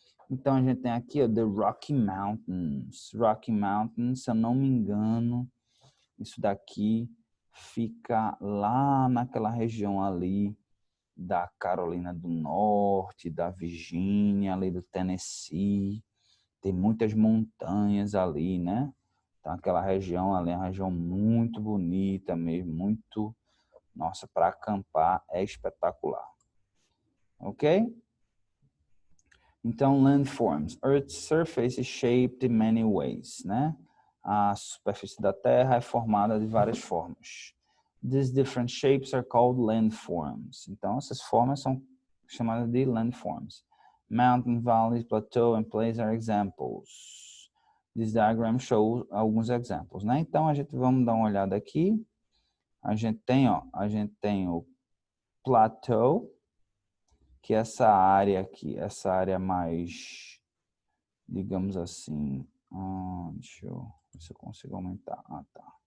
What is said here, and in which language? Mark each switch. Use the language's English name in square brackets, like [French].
[Portuguese] Então, a gente tem aqui ó, The Rocky Mountains. Rocky Mountains, se eu não me engano, isso daqui fica lá naquela região ali da Carolina do Norte, da Virgínia, ali do Tennessee. Tem muitas montanhas ali, né? Então, aquela região ali é uma região muito bonita mesmo, muito... Nossa, para acampar é espetacular. ok? Então, landforms. [English] Earth's surface is shaped in many ways, [Portuguese] né? A superfície da Terra é formada de várias formas. [English] These different shapes are called landforms. [Portuguese] Então, essas formas são chamadas de landforms. [English] Mountain, valleys, plateau and plains are examples. This diagram shows [Portuguese] alguns exemplos, né? Então, a gente vamos dar uma olhada aqui. A gente tem o plateau, que é essa área aqui, essa área mais, digamos assim, deixa eu ver se eu consigo aumentar. Tá.